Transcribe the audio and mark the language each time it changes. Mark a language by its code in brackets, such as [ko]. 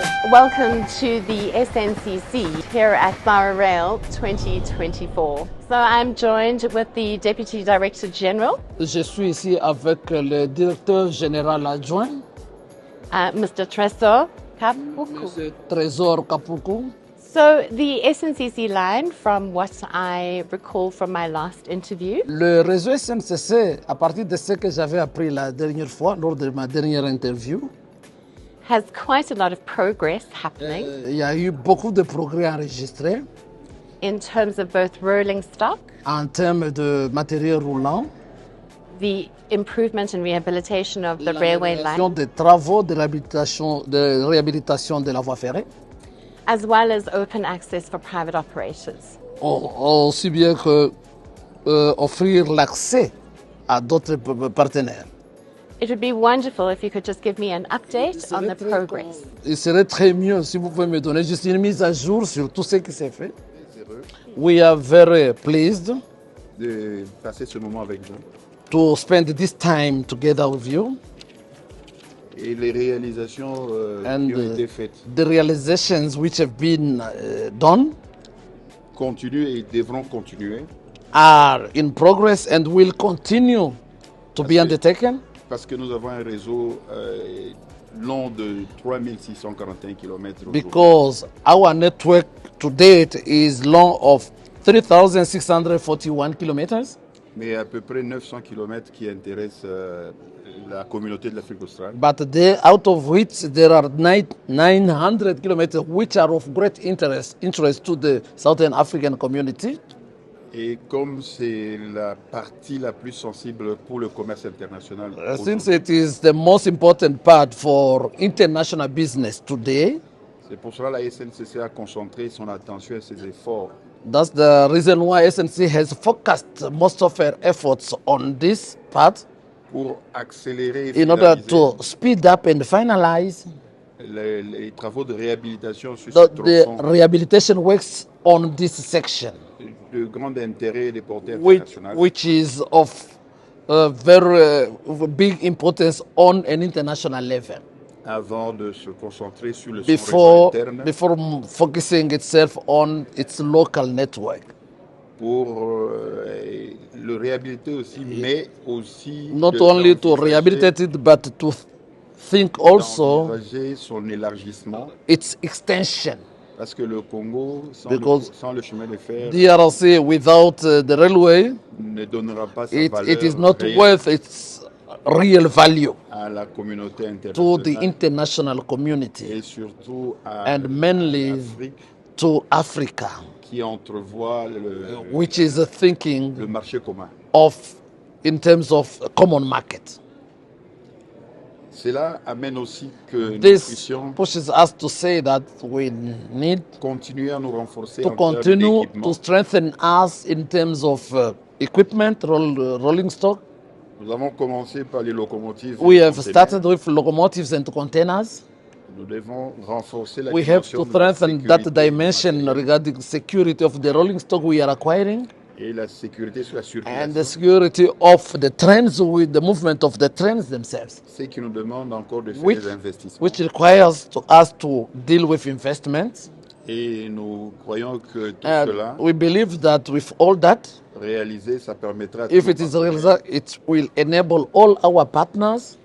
[en] Welcome to the SNCC here at Thara Rail 2024. So I'm joined with the Deputy Director General. [fr] Je suis ici avec le directeur général adjoint, [en] Mr. Tresor Kapuku. [fr] Monsieur Tresor Kapuku. [en] So the SNCC line, from what I recall from my last interview, [fr] Le réseau SNCC, à partir de ce que j'avais appris la dernière fois, lors de ma dernière interview, [en] has quite a lot of progress happening [fr] il y a eu beaucoup de progrès enregistrés [en] in terms of both rolling stock, [fr] en termes de matériel roulant, [en] the improvement and rehabilitation of the railway line, [fr] des travaux de réhabilitation de la voie ferrée, [en] as well as open access for private operators. [fr] aussi bien que offrir l'accès à d'autres partenaires. [en] It would be wonderful if you could just give me an update on the progress. [fr] Il serait très mieux si vous pouvez me donner juste une mise à jour sur tout ce qui s'est fait. [en] We are very pleased [fr] de passer ce moment avec vous. [en] To spend this time together with you. [fr] Et les réalisations [en] And [fr] qui ont été faites [en] the realizations which have been done [fr] continuent et devront continuer. [en] Are in progress and will continue to be undertaken. [fr] Parce que nous avons un réseau long de 3641 km. [en] Because our network to date is long of 3,641 kilometers. [fr] Mais à peu près 900 km qui intéressent la communauté de l'Afrique australe. [en] But out of which there are 900 kilometers which are of great interest to the Southern African community. [fr] Et comme c'est la partie la plus sensible pour le commerce international, [en] since it is the most important part for international business today, [fr] c'est pour cela que la SNCC a concentré son attention et ses efforts. [en] That's the reason why SNC has focused most of her efforts on this part. [fr] Pour accélérer et [en] in order to speed up and finalize [fr] les travaux de réhabilitation sur ce tronçon. [en] The rehabilitation works on this section. [fr] De grand intérêt des porteurs internationaux. [en] Which is of very big importance on an international level. [fr] Avant de se concentrer sur le réseau interne. [en] Before focusing itself on its local network. [fr] Pour le réhabiliter aussi, mais aussi [en] not only to rehabilitate it, but to think also [fr] son élargissement. [en] Its extension. [fr] Parce que le Congo, sans le chemin de fer, [en] DRC without the railway, [fr] ne donnera pas sa valeur [en] it is not worth its real value [fr] à la communauté internationale, [en] to the international community, [fr] et surtout à [en] and mainly to Africa, [fr] qui entrevoit [en] which is thinking [fr] le marché commun. [en] In terms of a common market. [fr] Cela amène aussi que nous puissions [en] pushes us to say that we need [fr] continuer à nous renforcer [en] to continue to strengthen us in terms of equipment, rolling stock. [fr] Nous avons commencé par les locomotives. [en] We have started with locomotives and containers. [fr] Nous devons renforcer la [en] We have to strengthen that dimension regarding security of the rolling stock we are acquiring. [fr] Et la sécurité sur la circulation. [en] And the security of the trains, with the movement of the trains themselves. [fr] Ce qui nous demande encore de faire des investissements. [en] Which requires us to deal with investments. [fr] Et nous croyons que tout cela, [en] we believe that with all that, [fr] réalisé, ça permettra [en] if it is realized, it will enable all our partners